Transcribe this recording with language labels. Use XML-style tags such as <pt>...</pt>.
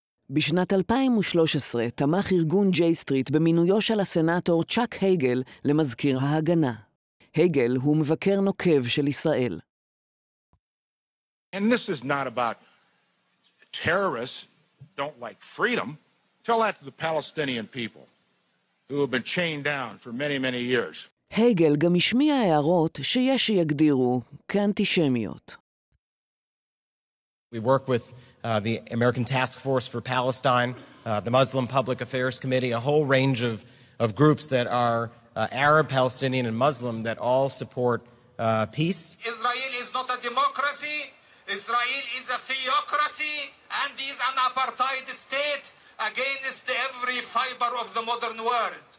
<he>בשנת 2013 תמך ארגון ג'יי-סטריט במינויו של הסנאטור צ'אק הייגל למזכיר ההגנה. הייגל הוא מבקר נוקב של ישראל.</he> <en>And this is not about terrorists don't like freedom. Tell that to the Palestinian people who have been chained down for many, many years.</en> <he>הייגל גם השמיע הערות שיש שיגדירו כאנטישמיות.</he> <en>We work with the American Task Force for Palestine, the Muslim Public Affairs Committee, a whole range of groups that are Arab, Palestinian, and Muslim that all support peace. Israel is not a democracy. Israel is a theocracy and is an apartheid state against every fiber of the modern world.</en>